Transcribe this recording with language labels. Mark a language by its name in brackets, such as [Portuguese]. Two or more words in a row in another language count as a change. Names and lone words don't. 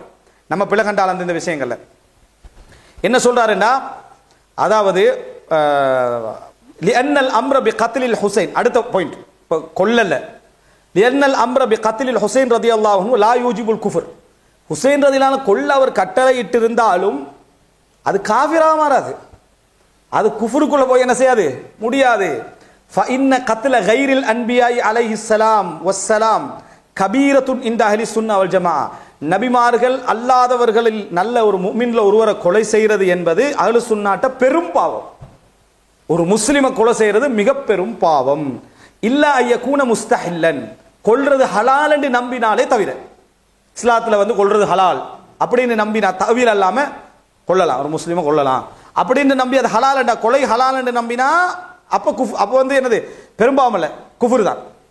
[Tamil] நம்ம பிள்ளை கண்டால் அந்த இந்த விஷயங்கள்ல என்ன சொல்றாருன்னா, அதாவது [Arabic] لأن الأمر بقتل الحسين, [Tamil] அடுத்த பாயிண்ட் கொல்லல, [Arabic] لأن الأمر بقتل الحسين رضي الله عنه لا يوجب الكفر, [Tamil] ஹுசைன் ரலியல்லாஹு கொல்ல அவர் கட்டளை இட்டிருந்தாலும் அது காஃபிரா மாறாது, அது குஃப்ருக்குள்ள போய் என்ன செய்யாது, முடியாது. [Arabic] فإن قتل غير الأنبياء عليه السلام والسلام كبيرة عند أهل السنة والجماعة, [Tamil] நபிமார்கள் அல்லாதவர்களில் நல்ல ஒரு முஃமின்ல ஒருவரை கொலை செய்யறது என்பது அஹ்லு சுன்னாட்ட பெரும் பாவம். ஒரு முஸ்லிமை கொலை செய்யறது மிக பெரும் பாவம். [Arabic] إلا أن يكون مستحلا, [Tamil] கொல்றது ஹலால் என்று நம்பினாலே தவிர, இஸ்லாத்துல வந்து கொல்றது ஹலால் அப்படின்னு நம்பினா தவிர அல்லாம கொல்லலாம், ஒரு முஸ்லிமை கொல்லலாம் அப்படின்னு நம்பி அது ஹலால் என்றா, கொலை ஹலால் என்று நம்பினா அப்ப வந்து என்னது, பெரும்பாவம் இல்ல, குஃப்ர் தான்.